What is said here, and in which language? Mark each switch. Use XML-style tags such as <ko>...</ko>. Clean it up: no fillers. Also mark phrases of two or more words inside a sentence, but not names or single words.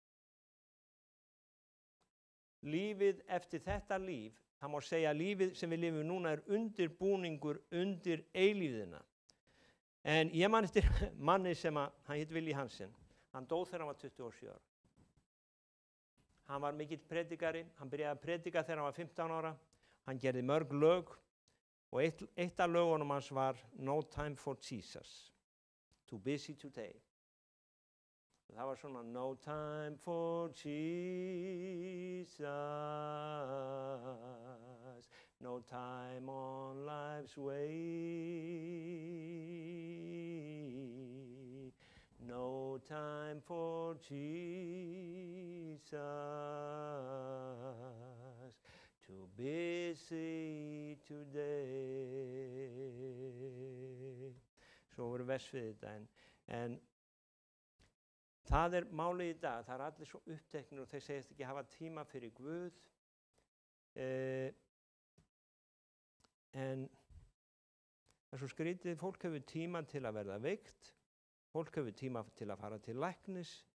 <is>Lífið eftir þetta líf, það má segja að lífið sem við lifum núna er undirbúningur undir eilífðina. En ég man eftir manni sem hann hét Willi Hansen. Hann dó þegar hann var 27 ára. Hann var mikill predikari, hann byrjaði að predika þegar hann var 15 ára. Hann gerði mörg lög og eitt af lögunum hans var No Time for Jesus.</is> <en>Too busy today.</en> <is>Það var svona</is> <en>No time for Jesus, no time on life's way, no time for Jesus, too busy today.</en> <is>Svo voru vers við þetta en það er málið í dag, það er allir svo uppteknir og þeir segist ekki hafa tíma fyrir Guð. En það er svo skrítið, fólk hefur tíma til að verða veikt, fólk hefur tíma til að fara til læknis.</is>